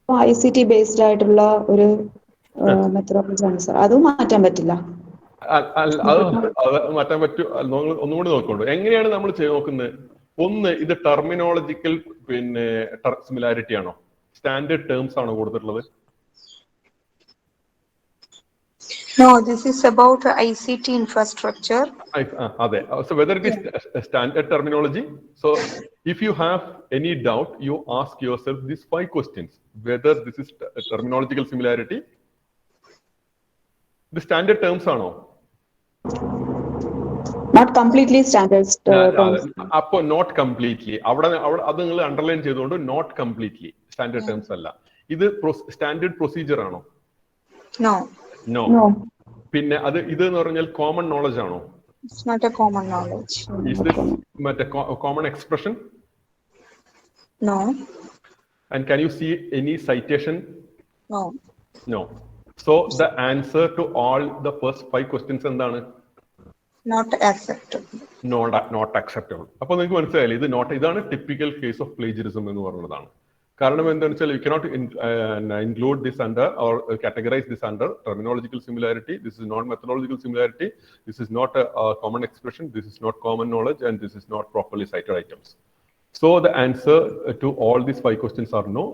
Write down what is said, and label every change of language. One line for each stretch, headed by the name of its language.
Malayalam: ICT based ആയിട്ടുള്ള ഒരു methodology ആണ് സർ. അതും മാറ്റാൻ പറ്റില്ല. അത് മാറ്റാൻ പറ്റും. ഒന്നുകൂടി നോക്കണ്ടോ എങ്ങനെയാണ് നമ്മൾ നോക്കുന്നത്. ഒന്ന്, ഇത് ടെർമിനോളജിക്കൽ സിമിലാരിറ്റി ആണോ, സ്റ്റാൻഡേർഡ് ടേംസ് ആണോ കൊടുത്തിട്ടുള്ളത്?
English: No, this is about ICT infrastructure.
Malayalam: അതെ.
English: So whether it is standard terminology, so if you have any doubt, you ask yourself these 5 questions. Whether this is terminological similarity, the standard terms
Malayalam: ആണോ?
English: Not completely standard terms.
Malayalam: അപ്പോൾ
English: not completely.
Malayalam: അവിടെ അത് നിങ്ങൾ underline ചെയ്തുകൊണ്ട്
English: not completely
Malayalam: standard terms അല്ല. ഇത് standard procedure ആണോ?
English: No.
Malayalam: പിന്നെ അത് ഇത് എന്ന് പറഞ്ഞാൽ കോമൺ നോളജ് ആണോ?
English: It's not a common knowledge. Is this
Malayalam: മറ്റേ
English: common expression? No. And can you see any citation? No. So the answer to all the first 5 questions
Malayalam: എന്താണ്?
English: Not acceptable. Not acceptable.
Malayalam: അപ്പോൾ നിങ്ങൾക്ക് മനസ്സിലായില്ലേ, ഇതാണ് typical case of plagiarism എന്ന് പറയുന്നതാണ്. കാരണം എന്താണെന്ന് വെച്ചാൽ
English: you cannot include this under or categorize this under terminological similarity. This is not methodological similarity. This is not a common expression. This is not common knowledge, and this is not properly cited items. So the answer to all these 5 questions are no.